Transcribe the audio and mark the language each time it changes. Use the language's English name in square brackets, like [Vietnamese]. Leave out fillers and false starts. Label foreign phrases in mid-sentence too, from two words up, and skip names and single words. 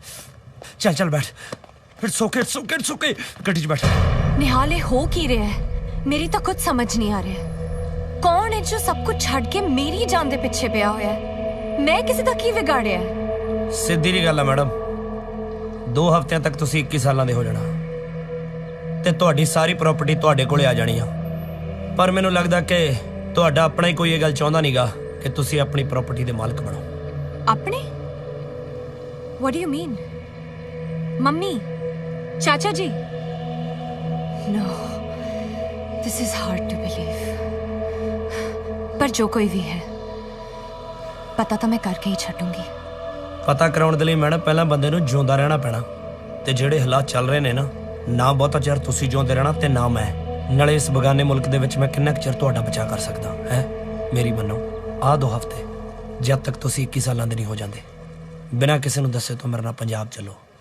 [Punjabi] ਚੱਲ ਚੱਲ ਬੈਠ [English] it's okay [Punjabi] ਗੱਡੀ ਚ ਬੈਠ [Hindi] निहाल हो की रहा है मेरी तो कुछ समझ नहीं आ रहा है कौन है जो सब कुछ [Punjabi] ਛੱਡ ਕੇ ਮੇਰੀ ਜਾਨ ਦੇ ਪਿੱਛੇ ਪਿਆ ਹੋਇਆ ਹੈ ਮੈਂ ਕਿਸੀ ਦਾ ਕੀ ਵਿਗਾੜਿਆ ਸਿੱਧੀ ਜੀ ਗੱਲ ਹੈ ਮੈਡਮ 2 ਹਫ਼ਤੇ ਤੱਕ ਤੁਸੀ 21 ਸਾਲ ਦੇ ਹੋ ਜਾਣਾ ਤੇ ਤੁਹਾਡੀ ਸਾਰੀ ਪ੍ਰਾਪਰਟੀ ਤੁਹਾਡੇ ਕੋਲੇ ਆ ਜਾਣੀ ਹੈ ਪਰ ਮੈਨੂੰ ਲੱਗਦਾ ਕਿ ਤੁਹਾਡਾ ਅਪਣਾ ਹੀ ਕੋਈ ਇਹ ਗੱਲ ਚਾਹੁੰਦਾ ਨਹੀਂਗਾ ਕਿ ਤੁਸੀ ਅਪਣੀ ਪ੍ਰਾਪਰਟੀ ਦੇ ਮਾਲਕ ਬਣੋ [Hindi] अपने [English] what do you mean [Hindi] मम्मी चाचा जी [English] no this is hard to believe [Hindi] पर जो कोई भी है पता तो मैं करके ही छूंगी [Punjabi] ਪਤਾ ਕਰਾਉਣ ਦੇ ਲਈ ਮੈਡਮ ਪਹਿਲਾਂ ਬੰਦੇ ਨੂੰ ਜਿਉਂਦਾ ਰਹਿਣਾ ਪੈਣਾ, ਤੇ ਜਿਹੜੇ ਹਾਲਾਤ ਚੱਲ ਰਹੇ ਨੇ ਨਾ ਬਹੁਤਾ ਚਿਰ ਤੁਸੀਂ ਜਿਉਂਦੇ ਰਹਿਣਾ ਤੇ ਨਾ ਮੈਂ। ਨਾਲੇ ਇਸ ਬਗਾਨੇ ਮੁਲਕ ਦੇ ਵਿੱਚ ਮੈਂ ਕਿੰਨਾ ਕੁ ਚਿਰ ਤੁਹਾਡਾ ਬਚਾਅ ਕਰ ਸਕਦਾ ਹੈ। ਮੇਰੀ ਮੰਨੋ, ਆਹ 2 ਹਫ਼ਤੇ ਜਦ ਤੱਕ ਤੁਸੀਂ 21 ਸਾਲਾਂ ਦੇ ਨਹੀਂ ਹੋ ਜਾਂਦੇ, ਬਿਨਾਂ ਕਿਸੇ ਨੂੰ ਦੱਸੇ ਤੋਂ ਮੇਰੇ ਨਾਲ ਪੰਜਾਬ ਚੱਲੋ।